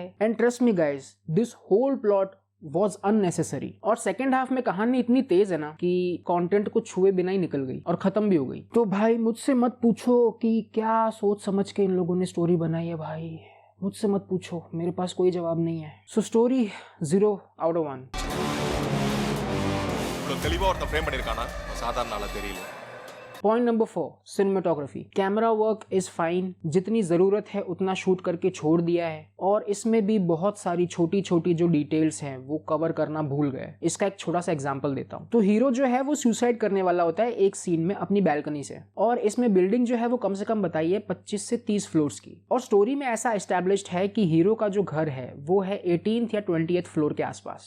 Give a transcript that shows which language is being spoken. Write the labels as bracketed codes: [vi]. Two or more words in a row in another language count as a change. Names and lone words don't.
[en] And trust me guys, this whole plot was unnecessary। [hi] और [en] second half [hi] में कहानी इतनी तेज है ना कि कंटेंट को छुए बिना ही निकल गई और खत्म भी हो गई। तो भाई मुझसे मत पूछो कि क्या सोच समझ के इन लोगों ने स्टोरी बनाई है, भाई मुझसे मत पूछो, मेरे पास कोई जवाब नहीं है। [en] So story 0 out of 1। [ta] இவ்வளவு தெளிவா ஒருத்தன் ஃப்ரேம் பண்ணிருக்கானா சாதாரண ஆளா தெரியல। [en] point number [hi] 4, सिनेमेटोग्राफी। [en] camera work is fine, [hi] जितनी जरूरत है उतना शूट करके छोड़ दिया है, और इसमें भी बहुत सारी छोटी छोटी जो डिटेल्स हैं वो कवर करना भूल गए। इसका एक छोटा सा एग्जांपल देता हूँ। तो हीरो जो है वो सुसाइड करने वाला होता है एक सीन में अपनी बैल्कनी से, और इसमें बिल्डिंग जो है वो कम से कम बताई है 25 से 30 फ्लोर्स की, और स्टोरी में ऐसा एस्टैब्लिश्ड है कि हीरो का जो घर है वो है 18th या 20th फ्लोर के आसपास।